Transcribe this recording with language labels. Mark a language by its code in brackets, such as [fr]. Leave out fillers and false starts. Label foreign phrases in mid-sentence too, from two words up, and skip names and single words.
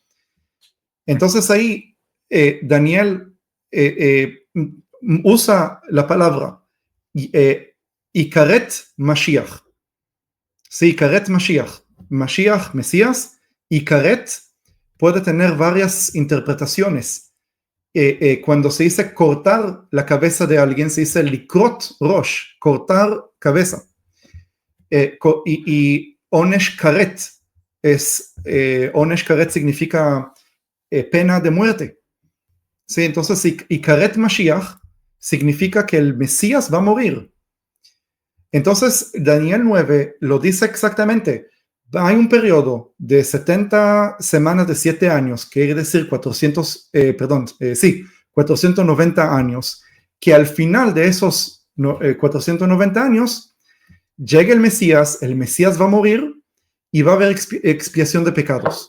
[es] Entonces ahí Daniel usa la palabra [he] יכרת משיח. [es] Sí, [he] יכרת משיח. [es] Mashiach, Mesías. Ikaret puede tener varias interpretaciones. Cuando se dice cortar la cabeza de alguien, se dice [he] לכרות ראש, [es] cortar cabeza. Y [he] עונש כרת עונש כרת [es] significa pena de muerte. Sí, entonces [he] יכרת משיח [es] significa que el Mesías va a morir. Entonces Daniel 9 lo dice exactamente. Hay un periodo de 70 semanas de 7 años, que quiere decir 490 años, que al final de esos 490 años llega el Mesías va a morir y va a haber expiación de pecados.